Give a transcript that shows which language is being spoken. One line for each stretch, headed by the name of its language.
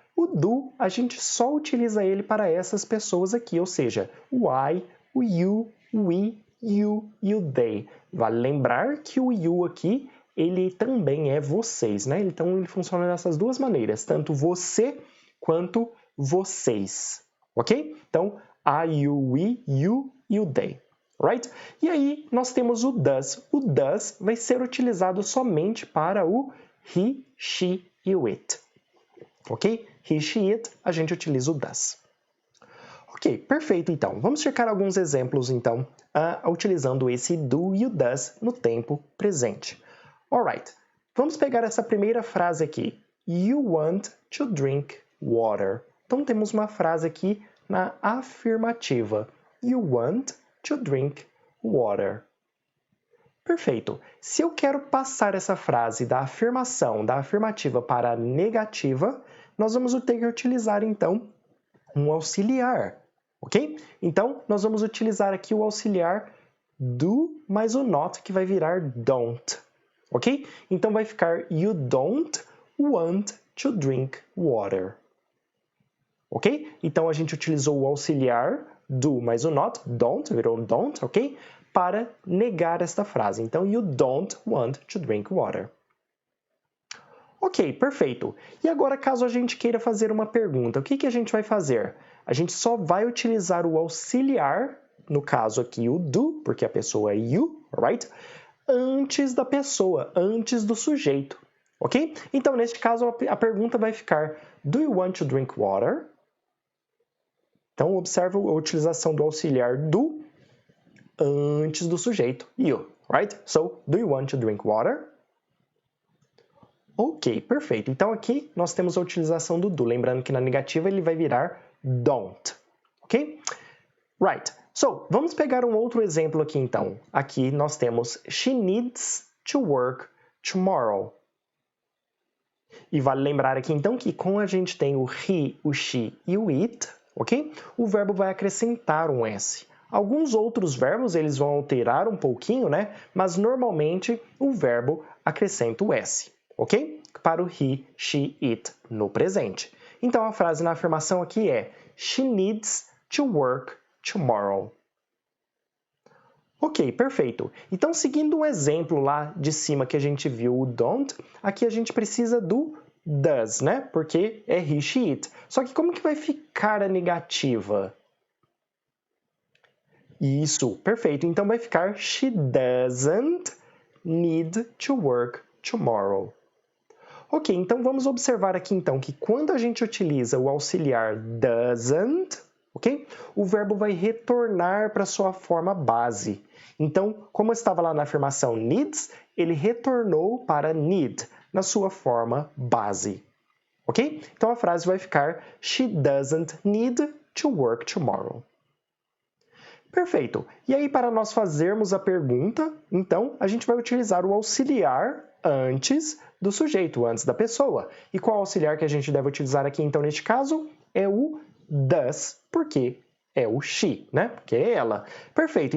Portuguese: O do, a gente só utiliza ele para essas pessoas aqui, ou seja, o I, o you, o we, you e o they. Vale lembrar que o you aqui, ele também é vocês, né? Então, ele funciona dessas duas maneiras, tanto você quanto vocês, ok? Então, I, you, we, you e o they, right? E aí, nós temos o does. O does vai ser utilizado somente para o he, she e o it, ok? He, she, it, a gente utiliza o does. Ok, perfeito, então. Vamos checar alguns exemplos, então, utilizando esse do e o does no tempo presente. Alright, vamos pegar essa primeira frase aqui.
English: You want to drink water.
Portuguese: Então, temos uma frase aqui na afirmativa.
English: You want to drink water.
Portuguese: Perfeito. Se eu quero passar essa frase da afirmação, da afirmativa para a negativa, nós vamos ter que utilizar, então, um auxiliar. Ok? Então, nós vamos utilizar aqui o auxiliar do mais o not, que vai virar don't. Ok? Então, vai ficar
English: you don't want to drink water. Ok?
Portuguese: Então, a gente utilizou o auxiliar do mais o not, don't, virou don't, ok? Para negar esta frase.
English: Então, you don't want to drink water.
Portuguese: Ok, perfeito. E agora, caso a gente queira fazer uma pergunta, o que a gente vai fazer? A gente só vai utilizar o auxiliar, no caso aqui o do, porque a pessoa é you, right? Antes da pessoa, antes do sujeito, ok? Então, neste caso, a pergunta vai ficar
English: do you want to drink water?
Portuguese: Então, observa a utilização do auxiliar do antes do sujeito, you, right?
English: So, do you want to drink water?
Portuguese: Ok, perfeito. Então, aqui nós temos a utilização do do. Lembrando que na negativa ele vai virar don't. Ok? Right. So, vamos pegar um outro exemplo aqui, então. Aqui nós temos
English: she needs to work tomorrow.
Portuguese: E vale lembrar aqui, então, que como a gente tem o he, o she e o it, ok? O verbo vai acrescentar um S. Alguns outros verbos, eles vão alterar um pouquinho, né? Mas, normalmente, o verbo acrescenta o S. Ok? Para o he, she, it no presente. Então, a frase na afirmação aqui é
English: she needs to work tomorrow.
Portuguese: Ok, perfeito. Então, seguindo um exemplo lá de cima que a gente viu o don't, aqui a gente precisa do does, né? Porque é he, she, it. Só que como que vai ficar a negativa? Isso, perfeito. Então, vai ficar
English: she doesn't need to work tomorrow.
Portuguese: Ok, então vamos observar aqui então que quando a gente utiliza o auxiliar doesn't, ok? O verbo vai retornar para sua forma base. Então, como estava lá na afirmação needs, ele retornou para need, na sua forma base. ok? Então a frase vai ficar
English: She doesn't need to work tomorrow.
Portuguese: Perfeito. E aí, para nós fazermos a pergunta, então, a gente vai utilizar o auxiliar antes do sujeito, antes da pessoa. E qual auxiliar que a gente deve utilizar aqui, então, neste caso? É o does, porque é o she, né? Porque é ela. Perfeito.